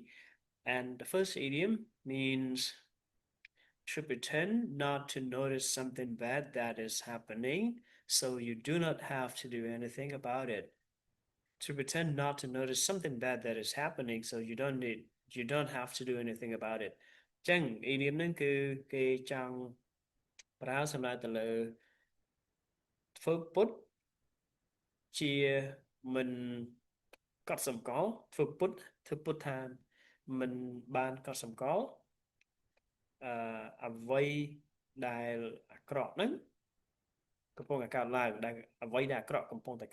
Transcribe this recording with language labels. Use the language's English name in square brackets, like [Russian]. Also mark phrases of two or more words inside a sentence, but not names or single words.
[English] And the first idiom means to pretend not to notice something bad that is happening, so you do not have to do anything about it. To pretend not to notice something bad that is happening, so you don't have to do anything about it. [Khmer] ចឹង idiom ហ្នឹងគឺគេចង់ប្រើសម្រាប់ទៅលើធ្វើពុតជាមិនកត់សម្គាល់ធ្វើពុតថាមិនបានកត់សម្គាល់អ្វីដែលអាក្រក់ហ្នឹងកំពុងតែកើតឡើងដែលអ្វីដែលអាក្រក់កំពុងតែ